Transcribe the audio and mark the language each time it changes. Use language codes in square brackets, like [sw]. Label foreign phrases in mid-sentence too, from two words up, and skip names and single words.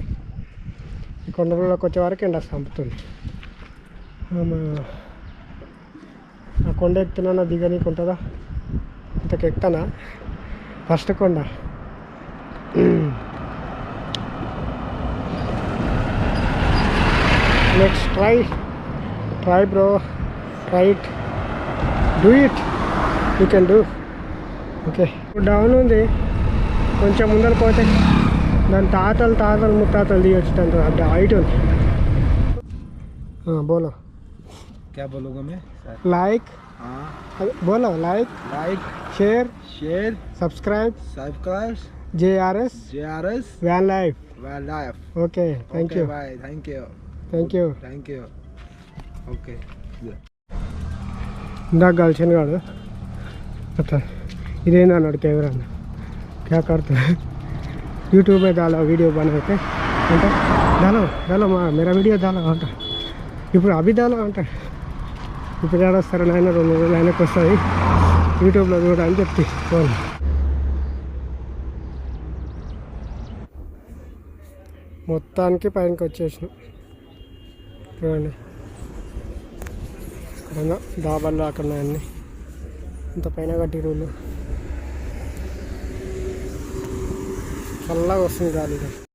[te] ఈ కొండలలోకి వచ్చే వరకు ఎండ చంపుతుంది. ఆ కొండ ఎక్కుతున్నా దిగనీకు ఉంటుందా? ఇంతకు ఎక్కుతానా ఫస్ట్ కొండ. [en] Next try bro, try it, do it, you can do. [te] ఓకే, డౌన్ ఉంది, కొంచెం ముందర పోతే దాని తాతలు ముత్తాతలు దిగొచ్చుంత హైట్ ఉంది. [hi] బోలో क्या बोलूँगा मैं? [en] लाइक, बोलो like share subscribe JRS van life. Okay, thank you. [te] ఓకే, ఇందాక కలిసిన కాదు అట్లా ఇదేంది అన్నాడు కెమెరా అన్న, [hi] क्या करता यूट्यूब में डाला वीडियो बना के అంటే डालो मेरा वीडियो डालो అంట. [te] ఇప్పుడు [hi] अभी डालो [te] అంట. ఇప్పుడు ఏడొస్తారు నాయన, 2 రోజులు ఆయనకు వస్తుంది యూట్యూబ్లో చూడని చెప్తే ఫోన్. మొత్తానికి పైనకి వచ్చేసినాం చూడండి. ఇక్కడ డాబాల్లో అక్కడ అన్నీ ఇంత పైన కట్టి రూళ్ళు, చల్లగా వస్తుంది గాలిగా.